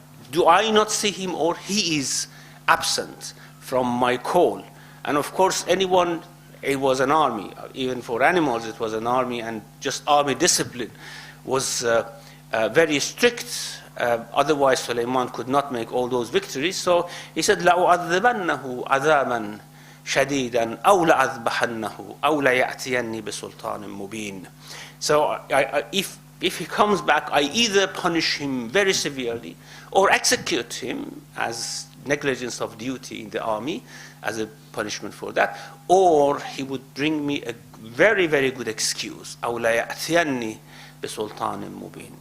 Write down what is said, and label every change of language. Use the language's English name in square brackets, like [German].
[English] do I not see him, or he is absent from my call? And of course, anyone, it was an army. Even for animals, it was an army, and just army discipline was very strict. Otherwise, Sulaiman could not make all those victories. So he said, [Arabic] لَأُعَذِّبَنَّهُ عَذَابًا شَدِيدًا أَوْ لَأَذْبَحَنَّهُ أَوْ لَيَأْتِيَنِّي بِسُلْطَانٍ مُبِينٍ. [English] So if he comes back, I either punish him very severely or execute him as negligence of duty in the army as a punishment for that, or he would bring me a very, very good excuse. [Arabic] أَوْ لَيَأْتِيَنِّي بِسُلْطَانٍ مُبِينٍ.